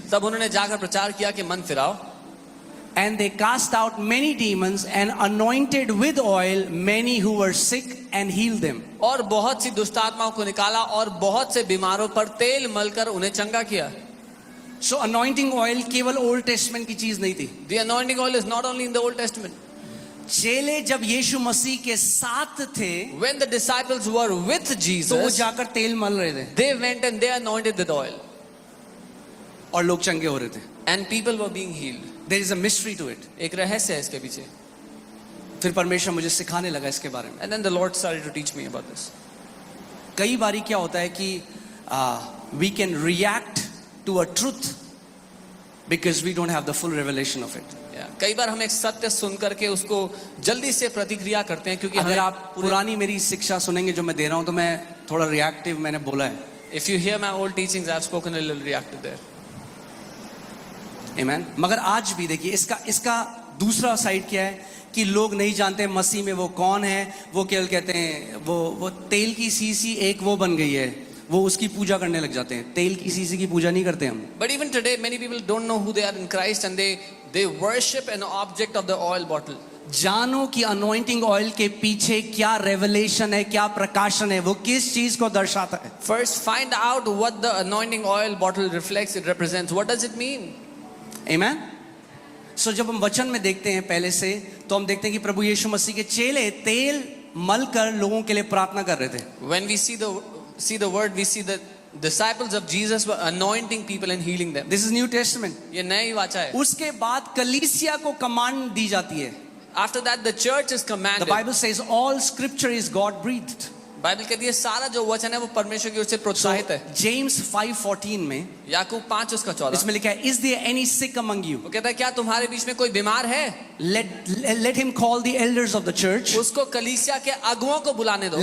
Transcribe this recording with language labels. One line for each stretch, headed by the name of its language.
Hindi: तब उन्होंने जाकर प्रचार किया कि मन फिराओ.
English: And they cast out many demons and anointed with oil many who were sick and healed them.
Hindi: और बहुत सी दुष्ट आत्माओं को निकाला और बहुत से बीमारों पर तेल मलकर उन्हें चंगा किया. So anointing oil केवल ओल्ड टेस्टमेंट की चीज नहीं थी.
English: The anointing oil is not only in the Old Testament.
Hindi: चेले जब यीशु मसीह के साथ थे
English: When the disciples were with
Hindi: तो वो
English: Jesus,
Hindi: जाकर तेल मल रहे थे
English: they went and they anointed with oil.
Hindi: और लोग चंगे हो रहे थे.
English: And people were being healed. There is a mystery to it.
Hindi: एक रहस्य है इसके पीछे. फिर परमेश्वर मुझे सिखाने लगा इसके बारे में.
English: And then the Lord started to teach me about this.
Hindi: कई बारी क्या होता है कि
English: we can react to a truth because we don't have the full revelation of it. Yeah.
Hindi: कई बार हम एक सत्य सुन करके उसको जल्दी से प्रतिक्रिया करते हैं क्योंकि अगर हमें आप पुरानी मेरी शिक्षा सुनेंगे जो मैं दे रहा हूं तो मैं थोड़ा रिएक्टिव मैंने बोला है.
English: If you hear my old teachings, I've spoken a little reactive there.
Hindi: आमेन. मगर आज भी देखिए इसका दूसरा साइड क्या है कि लोग नहीं जानते मसीह में वो कौन है. वो केवल कहते हैं वो तेल की सीसी एक वो बन गई है, वो उसकी पूजा करने लग जाते हैं. तेल की सीसी की पूजा नहीं करते हम.
English: But even today, many people don't know who they are in Christ and they worship an object of the oil bottle.
Hindi: जानो कि अनॉइंटिंग ऑयल के पीछे क्या रेवलेशन है, क्या प्रकाशन है, वो किस चीज को दर्शाता है.
English: First, find out what the anointing oil bottle reflects, it represents. What does it mean?
Hindi: आमेन. सो जब हम वचन में देखते हैं पहले से तो हम देखते हैं कि प्रभु यीशु मसीह के चेले तेल मलकर लोगों के लिए प्रार्थना कर रहे थे. When we see the word, we see the disciples of Jesus were anointing people and healing them. This is new testament. ये नई वाचा है. उसके बाद कलीसिया को कमांड दी जाती है.
English: After that, the church is The commanded. Bible says all scripture is God breathed.
Hindi: Bible कहती है सारा जो वचन है वो परमेश्वर की ओर से प्रोत्साहित है. James 5:14 में याकूब 5:14 इसमें लिखा है,
English: Is there any sick among you?
Hindi: वो कहता है क्या तुम्हारे बीच में कोई बीमार है?
English: Let him call the elders of the church.
Hindi: उसको कलीसिया के अगुओं को बुलाने दो.